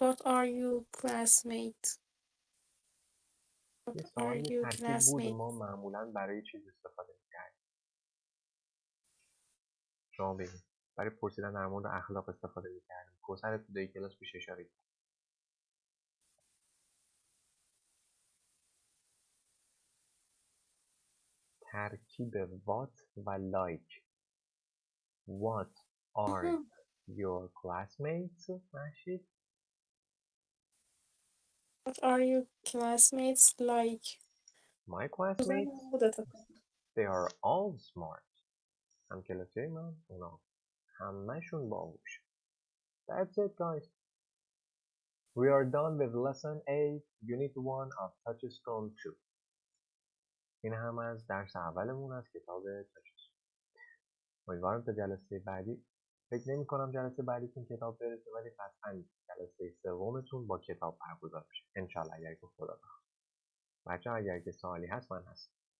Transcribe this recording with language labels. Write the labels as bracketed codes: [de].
[en] What are you classmates? [fa] یه [en] What are [fa] سوال [en] you [fa] ترکیب بود و [en] classmates? [fa] ما معمولا برای چیز استفاده می‌کردیم. شما بگید. برای پرسیدن در مورد اخلاق استفاده می‌کردیم. کوثر ابتدایی کلاس پیش اشاره کرد. ترکیب what و like. [en] What are your classmates؟ [fa] محشید. [en] What are you classmates like? My classmates? They are all smart. [fa] هم کلاسی من اونا همه‌شون باهوش. [en] That's it guys. We are done with lesson 8 unit 1 of Touchstone 2. [fa] این هم از درس اولمون از کتاب Touchstone. امیدوارم تا جلسه بعدی، فکر نمی کنم جلسه بعدیتون کتاب برسه، ولی قطعا جلسه سومتون با کتاب برگزار میشه انشالله اگر که خدا بخواد. بچه‌ها اگر که سوالی هست من هستم.